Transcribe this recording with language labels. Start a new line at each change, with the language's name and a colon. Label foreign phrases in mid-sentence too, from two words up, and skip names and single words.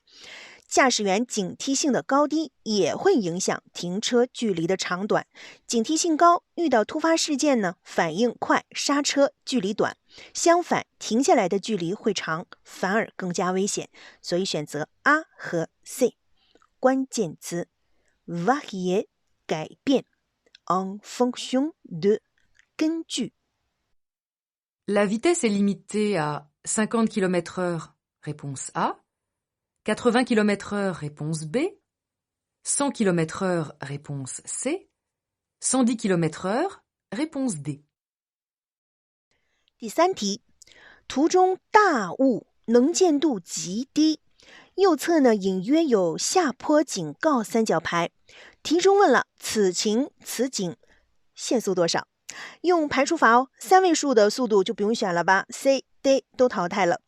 Chinese: 驾驶员警惕性的高低也会影响停车距离的长短。警惕性高，遇到突发事件呢，反应快，刹车距离短；相反，停下来的距离会长，反而更加危险。所以选择 A 和 C。关键词 varier 改变
French: en fonction de
Chinese: 根据。
French: La vitesse est limitée à 50 km/h. Réponse A. 80 km/h. Réponse B. 100 km/h. Réponse C. 110 km/h. Réponse D.
Chinese: 第3题，图中大雾能见度极低，右侧呢隐约有下坡警告三角牌。题中问了此情此景限速多少？用排除法哦，3位数的速度就不用选了吧 ，C、D 都淘汰了。